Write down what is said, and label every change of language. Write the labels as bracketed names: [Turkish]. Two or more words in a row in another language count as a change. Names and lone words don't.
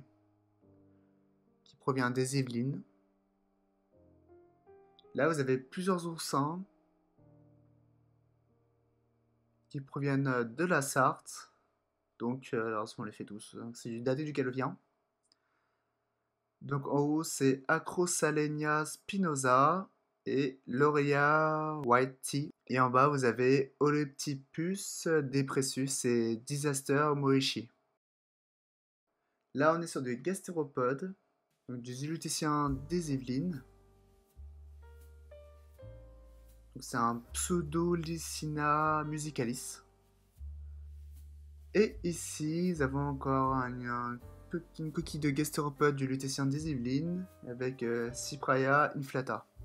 [French] Qui provient des Yvelines. Là, vous avez plusieurs oursins. Qui proviennent de la Sarthe. Donc, alors on les fait tous. C'est du daté du Calovien. Donc en haut, c'est Acrosalenia spinosa et Laurea whitey. Et en bas, vous avez Oleptipus depressus et Disaster moechi. Là, on est sur des gastéropodes, donc du Zuluticien des Yvelines. Donc c'est un Pseudolycina musicalis. Et ici, nous avons encore une coquille de gastéropode du Lutétien des Yvelines avec Cypraea inflata.